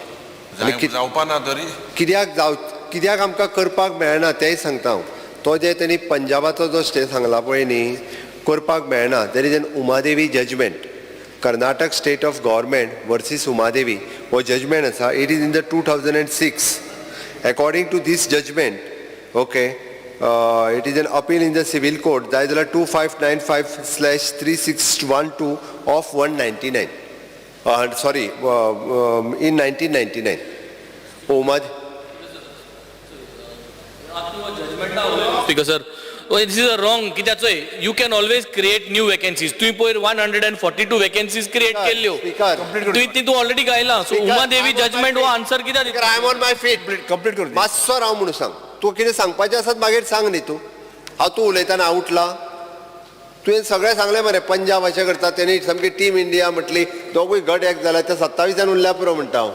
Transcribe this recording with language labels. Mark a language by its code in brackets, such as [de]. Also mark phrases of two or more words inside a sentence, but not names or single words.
[kok] जावपा ना तरी कित्याक आमकां करपाक मेळना तेंय सांगता हांव. तो जे तेणी पंजाबाचो जो स्टे सांगला पळय न्ही, करपाक मेळना. [en] there is an Umadevi judgment, Karnataka State of Government versus Umadevi [kok] हो जजमेंट आसा. [en] it is in the 2006. According to this judgment, okay, it is an appeal in the civil code [kok] जाय जाल्यार [en] 2595/3612 of 199 sorry in 1999. Speaker sir, this is a wrong. [kok] कित्याचोय [en] you can always create new vacancies. [kok] तुम्ही पयर 142 [en] vacancies create [kok] केल्ल्यो. तुम्ही तू ऑलरेडी गायला. सो उमा देवी जजमेंट हो आन्सर कित्याक दिता? [en] I am on my feet. कंप्लीट कर. मातसो राव म्हणून सांग. [kok] तूं कितें सांगपाचें आसात मागीर सांग न्ही तूं. हांव तूं उलयतना उठला. तुवें सगळें सांगलें मरे, पंजाब अशें करता, तेणी सामकी टीम इंडिया म्हटली, दोगूय गट एक जाला, त्या 27 उरल्या पुरो म्हणटा हांव.